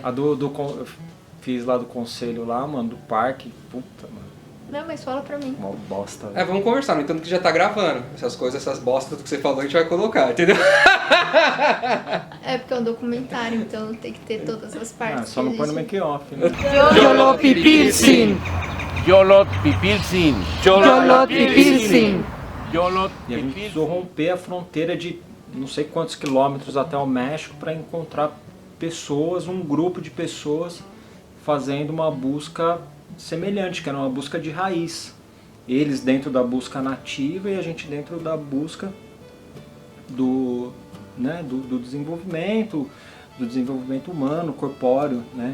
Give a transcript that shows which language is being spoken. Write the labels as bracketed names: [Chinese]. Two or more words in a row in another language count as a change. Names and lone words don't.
[Portuguese] A eu fiz lá do conselho lá, mano, do parque, puta, mano, Não, mas fala pra mim. uma bosta. É, velho. vamos conversar, no entanto que já tá gravando. Essas coisas, essas bostas do que você falou, a gente vai colocar, entendeu? É porque é um documentário, então tem que ter todas as partes. Só não põe no que a gente- make-off, né? Yolo Pipilsin. Yolo Pipilsin. Yolo Pipilsin. Yolo E a gente precisou romper a fronteira de não sei quantos quilômetros até o México para encontrar pessoas, um grupo de pessoas fazendo uma busca semelhante, que era uma busca de raiz. Eles dentro da busca nativa e a gente dentro da busca do desenvolvimento humano, corpóreo, né?